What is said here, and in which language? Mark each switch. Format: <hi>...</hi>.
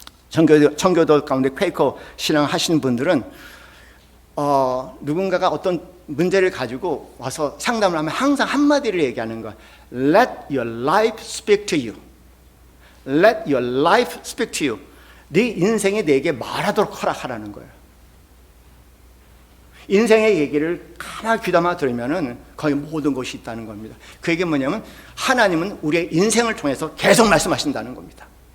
<ko>청교도 가운데 퀘이커 신앙 하시는 분들은 누군가가 어떤 문제를 가지고 와서 상담을 하면 항상 한마디를 얘기하는 거야.</ko> <en>Let your life speak to you. Let your life speak to you.</en> <ko>네 인생이 내게 말하도록 허락하라는 거예요. 인생의 얘기를 하나 귀담아 들으면은 거기 모든 것이 있다는 겁니다. 그 얘기는 뭐냐면 하나님은 우리의 인생을 통해서 계속 말씀하신다는 겁니다.</ko>